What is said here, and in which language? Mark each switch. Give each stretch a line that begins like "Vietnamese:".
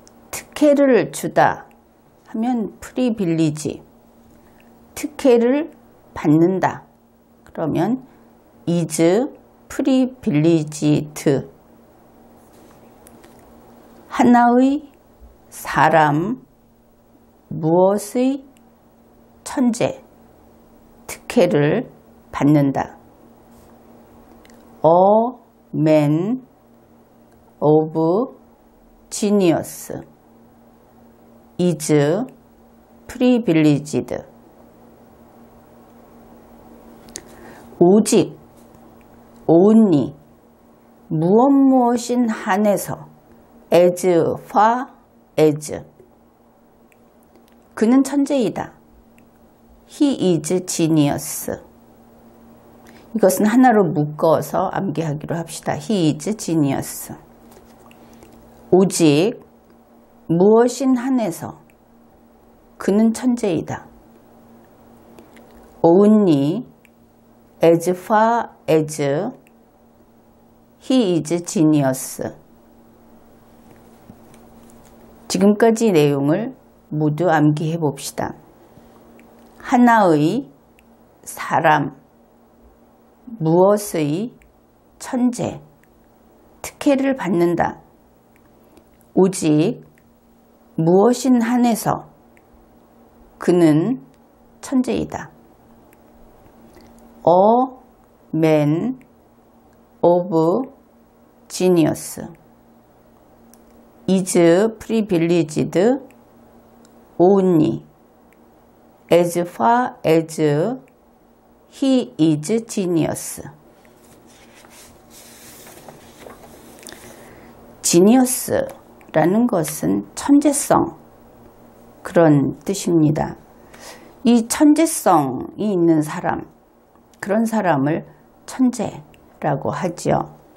Korean: 특혜를 주다 하면
English: privilege,
Korean: 특혜를 받는다 그러면
English: is privileged.
Korean: 하나의 사람, 무엇의 천재, 특혜를 받는다.
English: man of genius is privileged.
Korean: 오직,
English: only,
Korean: 무엇인 한해서,
English: as far as,
Korean: 그는 천재이다.
English: He is genius.
Korean: 이것은 하나로 묶어서 암기하기로 합시다.
English: He is genius.
Korean: 오직, 무엇인 한해서, 그는 천재이다.
English: only, as far as, he is genius.
Korean: 지금까지 내용을 모두 암기해 봅시다. 하나의 사람, 무엇의 천재, 특혜를 받는다. 오직 무엇인 한해서 그는 천재이다.
English: man of genius is privileged only as far as he is genius.
Korean: genius라는 것은 천재성, 그런 뜻입니다. 이 천재성이 있는 사람, 그런 사람을 천재라고 하지요.